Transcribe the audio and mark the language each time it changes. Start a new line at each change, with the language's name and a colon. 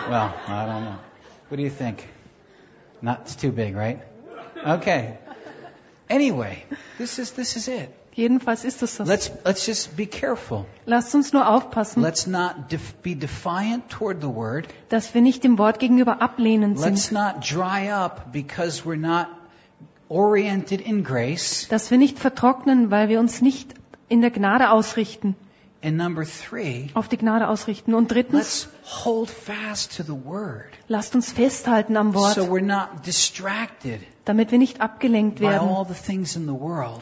English: Well, I don't know. What do you think? Not too big, right? Okay. Anyway, this is it.
German: Jedenfalls ist es das.
English: Let's just be careful.
German: Lasst uns nur aufpassen.
English: Let's not be defiant toward the word.
German: Dass wir nicht dem Wort gegenüber ablehnend sind.
English: Let's not dry up because we're not oriented in grace.
German: Dass wir nicht vertrocknen, weil wir uns nicht in der Gnade ausrichten.
English: And number three,
German: auf die Gnade ausrichten. Und drittens,
English: let's hold fast to the word.
German: Lasst uns festhalten am Wort.
English: So we're not distracted.
German: Damit wir nicht abgelenkt werden
English: all the things in the world.